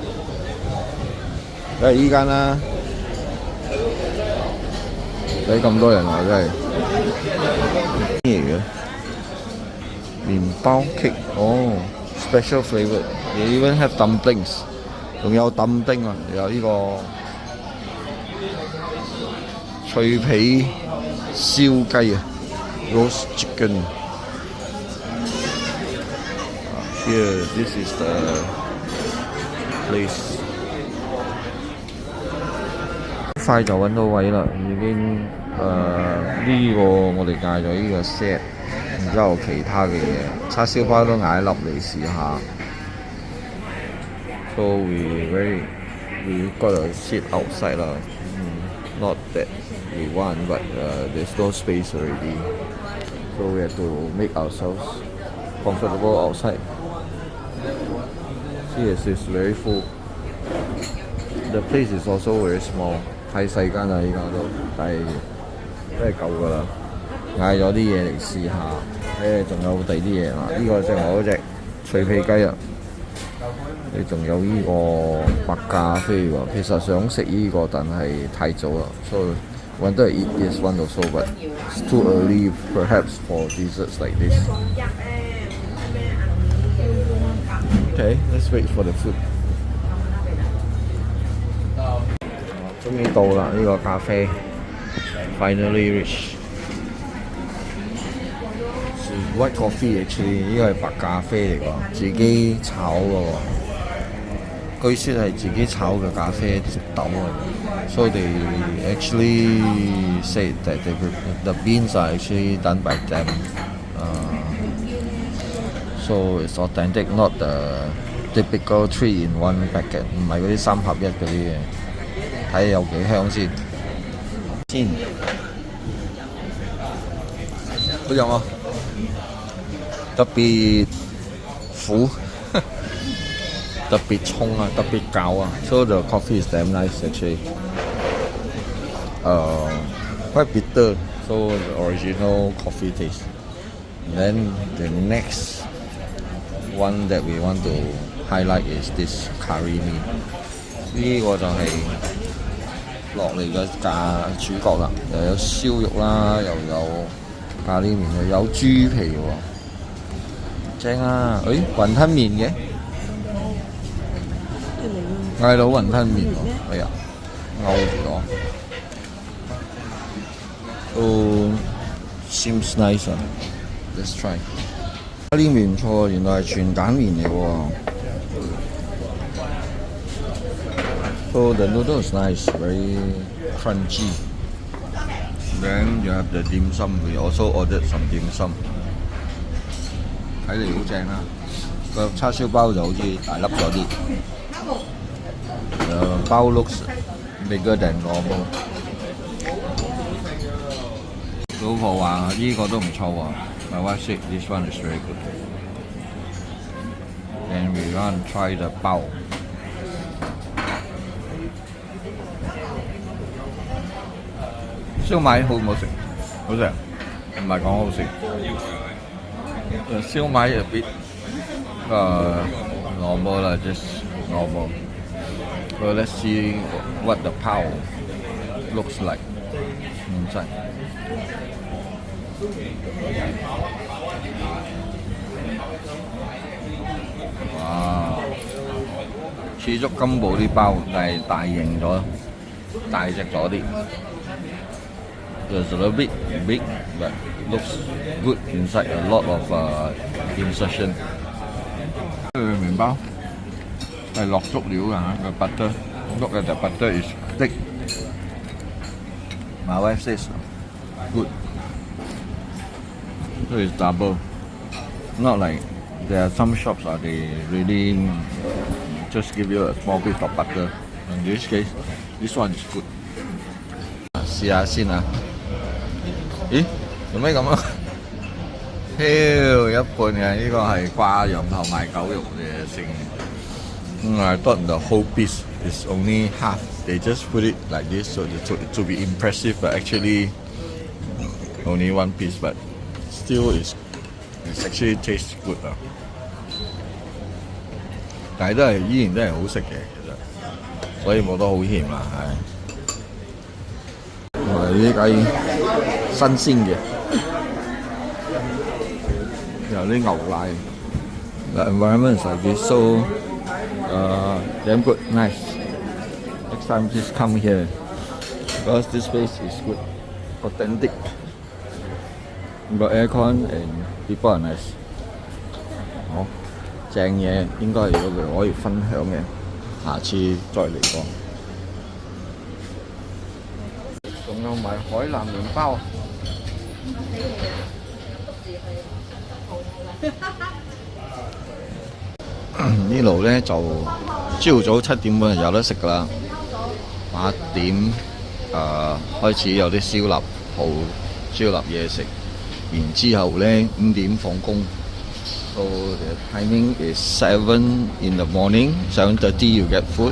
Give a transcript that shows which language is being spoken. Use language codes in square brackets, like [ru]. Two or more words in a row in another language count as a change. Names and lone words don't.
[yue] 梗係依間啦。睇咁多人啊，真係。咩嚟嘅？麵包 [en] cake， 哦 ，special flavour。You even have dumplings， [yue] 仲有揼丁啊，有呢個。脆皮燒雞啊 [en] ，roast chicken。Here, this is the place。 [yue] 快就揾到位啦，已經呢個我哋嗌咗呢個 set， 然之後其他嘅嘢，叉燒包都嗌一粒嚟試下。 [en] So we gotta sit outside 啦。Not that we want, but there's no space already, so we have to make ourselves comfortable outside. Yes, it's very full. The place is also very small. [yue] 太細間啦，依家都，但係真係夠㗎啦。嗌咗啲嘢嚟試下，仲有第二啲嘢啊！呢個就係我嗰隻脆皮雞啊！你仲有呢個白咖啡喎，其實想食呢個，但係太早啦，所以 [en] wanted to eat this one also, but it's too early perhaps for desserts like this. Okay, let's wait for the food. [yue] 終於到啦，呢個咖啡 [en] finally reach. White coffee actually [yue] 呢個係白咖啡嚟㗎，自己炒㗎喎。據說係自己炒嘅咖啡豆啊，所以 [en] they actually say that the beans are actually done by them. So it's authentic, not the typical 3-in-1 packet， [yue] 唔係嗰啲3合1嗰啲嘅。睇下有幾香先。好飲啊！特別苦。特別沖啊，特別膠啊。 [en] So the coffee is damn nice actually. Quite bitter. So the original coffee taste. And then the next one that we want to highlight is this curry meat. [yue] 呢個就係落嚟嘅主角啦，又有燒肉啦，又有咖喱麵，又有豬皮喎，正啊！誒，雲吞麵嘅，嗌到雲吞麵喎，哎呀，勾住咗。 [en] Oh, seems nice [yue] 啊 ！ [en] Let's try。 [yue] 咖喱麵唔錯，原來係全蛋麵嚟喎。 [en] So the noodle is nice, very crunchy. Then you have the dim sum. We also ordered some dim sum. [yue] 睇嚟好正啦！個叉燒包就好似大粒咗啲。 [en] 包 looks bigger than normal。 [yue] 老婆話呢個都唔錯喎。 [en] My wife said this one is very good. Then we want to try the 包。 [yue] 燒賣好唔好食？好食，唔係講好食。燒賣 [en] a bit normal [yue] 啦， [en] just normal. So let's see what the 泡 looks like inside. 哇！ [yue] 似足金寶啲包，但係大型咗，大隻咗啲。 [en] It's a little bit big, but looks good inside. A lot of insertion. [yue] 麵包係落足料㗎嚇，個 butter. [en] Look at the butter is thick. My wife says good. So it's double. Not like there are some shops they really just give you a small bit of butter. In this case, this one is good. [yue] 試下先啊！咦？做咩咁啊？超一半嘅呢個係掛羊頭賣狗肉嘅剩。 [en] I thought the whole piece is only half. They just put it like this so to be impressive, but actually only one piece. But still, it's actually tastes good 啊！ [yue] 但係依然都係好食嘅，其實，所以冇得好嫌啦，係。呢啲雞新鮮嘅，有啲牛奶。 [en] The environment is like this, so damn good, nice. Next time just come here because this place is good, authentic. Got aircon and people are nice. [yue] 好，正嘢應該係可以分享嘅，下次再嚟過。仲有埋海南麵包。呢度咧就朝早7點半就有得食㗎啦，8點開始有啲燒臘鋪燒臘嘢食，然之後咧5點放工。 [en] So the timing is 7 in the morning, 7:30 you get food.